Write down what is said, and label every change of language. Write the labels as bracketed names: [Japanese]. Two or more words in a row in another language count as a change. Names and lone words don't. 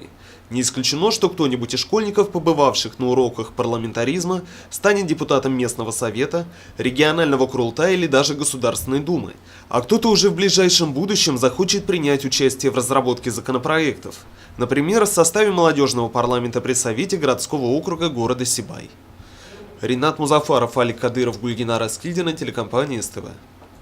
[Russian] Не исключено, что кто-нибудь из школьников, побывавших на уроках парламентаризма, станет депутатом местного совета, регионального Курултая или даже Государственной Думы, а кто-то уже в ближайшем будущем захочет принять участие в разработке законопроектов, например, в составе молодежного парламента при Совете городского округа города Сибай. Ринат Музафаров, Алик Кадыров, Гульгинара Скильдина, телекомпания СТВ.